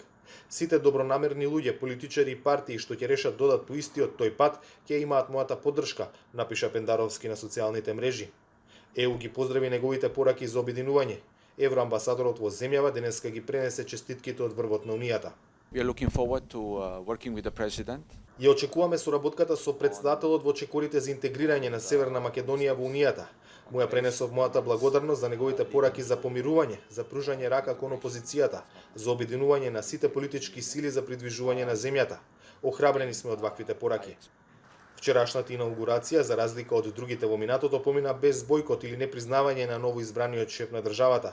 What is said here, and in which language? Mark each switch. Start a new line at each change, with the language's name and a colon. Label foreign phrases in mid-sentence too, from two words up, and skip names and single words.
Macedonian: Сите добронамерни луѓе, политичари и партии што ќе решат додат по истиот тој пат, ќе имаат мојата поддршка, напиша Пендаровски на социјалните мрежи. ЕУ ги поздрави неговите пораки за обединување. Евроамбасадорот во земјава денеска ги пренесе честитките од врвот на Унијата.
English: We are looking forward to working with the president.
Macedonian: Ја очекуваме соработката со претседателот во чекорите за интегрирање на Северна Македонија во Унијата. Му ја пренесов мојата благодарност за неговите пораки за помирување, за пружање рака кон опозицијата, за обединување на сите политички сили за придвижување на земјата. Охрабрени сме од ваквите пораки. Вчерашната инаугурација, за разлика од другите во минатото, помина без бојкот или непризнавање на новоизбраниот шеф на државата.